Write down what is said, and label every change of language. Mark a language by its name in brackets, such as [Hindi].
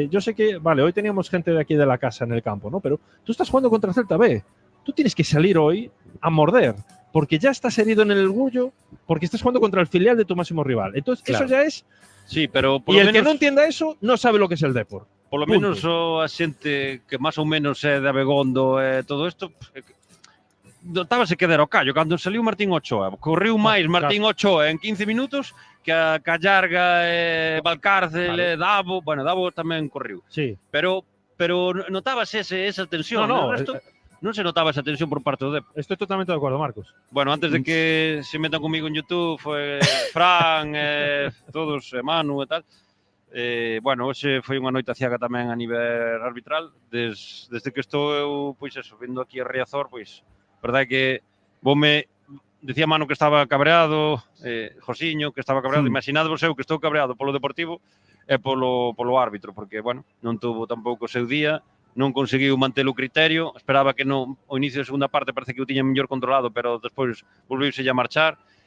[Spanish] Yo sé que, vale, hoy teníamos gente de aquí de la casa en el campo, ¿no? Pero tú estás jugando contra Celta B, tú tienes que salir hoy a morder, porque ya estás herido en el orgullo, porque estás jugando contra el filial de tu máximo rival. Entonces, claro, eso ya es... Sí, pero por lo menos, que no entienda eso [Galician] non sabe [Spanish] lo que es el Depor. Por lo menos [Galician] a xente que máis ou menos é de Abegondo e todo isto, notábase que era o callo. Cando saliu Martín Ochoa, correu máis Martín Ochoa en 15 minutos que a Callarga, Valcárcel, Davo. Bueno, Davo tamén correu. Sí. Pero notábase esa tensión. No, non se notaba esa tensión por parte do Depor. [Spanish] Estoy totalmente de acuerdo, Marcos. [Galician] Bueno, [Spanish] antes de que se metan conmigo en YouTube, [Galician] Fran, todos, Manu e tal, bueno, hoxe foi unha noite aciaga tamén a nivel arbitral. Desde que estou eu, pois eso, vindo aquí a Riazor, pois, verdade que decía Manu que estaba cabreado, Josiño que estaba cabreado, imaginadvos eu que estou cabreado polo Deportivo e polo árbitro, porque, bueno, non tuvo tampouco o seu día, non conseguiu manter o criterio, esperaba que o inicio da segunda parte parece que o tiña mellor controlado, pero despois volviuse a marchar,